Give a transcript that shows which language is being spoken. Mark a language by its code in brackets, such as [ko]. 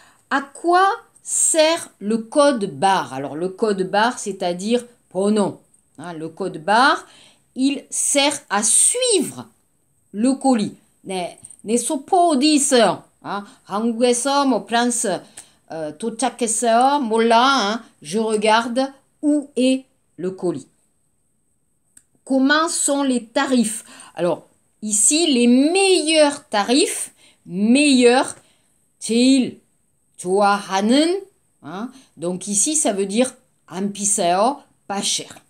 [fr] À quoi sert le code barre? Alors le code barre, c'est-à-dire pronom. Le code barre, il sert à suivre le colis. [ko] 내 소포 어디 있어요? 한국에서 프랑스 도착했어요. 몰라. [fr] Je regarde où est le colis. Comment sont les tarifs? Alors, ici, les meilleurs tarifs, [ko] 제일 좋아하는, [fr] donc ici, ça veut dire [ko] 안 비싸요, [fr] pas cher.